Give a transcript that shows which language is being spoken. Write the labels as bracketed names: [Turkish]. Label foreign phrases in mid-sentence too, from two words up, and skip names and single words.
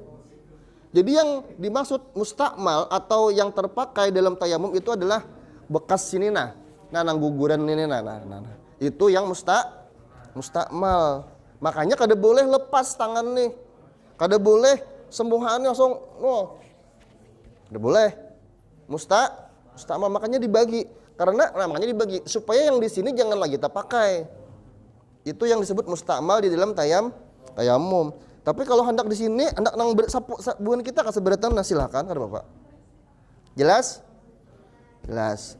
[Indonesian] Jadi yang dimaksud mustakmal atau yang terpakai dalam tayamum itu adalah bekas sini nang guguran ini Itu yang mustakmal. [Banjar] Makanya kada boleh lepas tangan nih. Kada boleh sembuhannya langsung kada boleh. [Indonesian] Mustakmal makanya dibagi. Karena makanya dibagi supaya yang di sini jangan lagi kita pakai. Itu yang disebut mustakmal di dalam tayamum. Tapi kalau hendak di sini, hendak nang bukan kita keseberatan, silahkan, ada Bapak. Jelas? Jelas.